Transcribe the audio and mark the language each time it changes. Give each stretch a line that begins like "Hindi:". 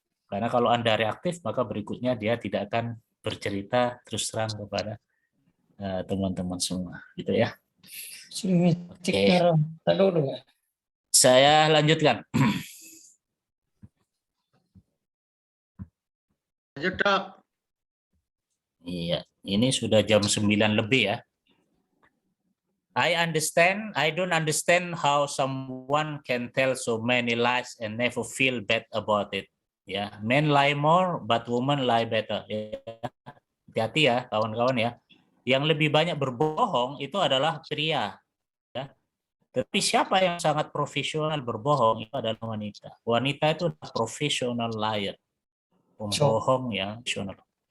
Indonesian: Karena kalau Anda reaktif, maka berikutnya dia tidak akan bercerita terus terang kepada teman-teman semua. Gitu ya. Oke. Saya lanjutkan. Lanjut, Dok. Iya, ini sudah jam 9 lebih ya.
English: I don't understand how someone can tell so many lies and never feel bad about it. Ya, men lie more, but women lie better.
Indonesian: Ya. Hati-hati ya, kawan-kawan ya. Yang lebih banyak berbohong itu adalah pria. Ya. Tapi siapa yang sangat profesional berbohong itu adalah wanita. Wanita itu adalah
English: professional liar,
Indonesian: pembohong yang profesional.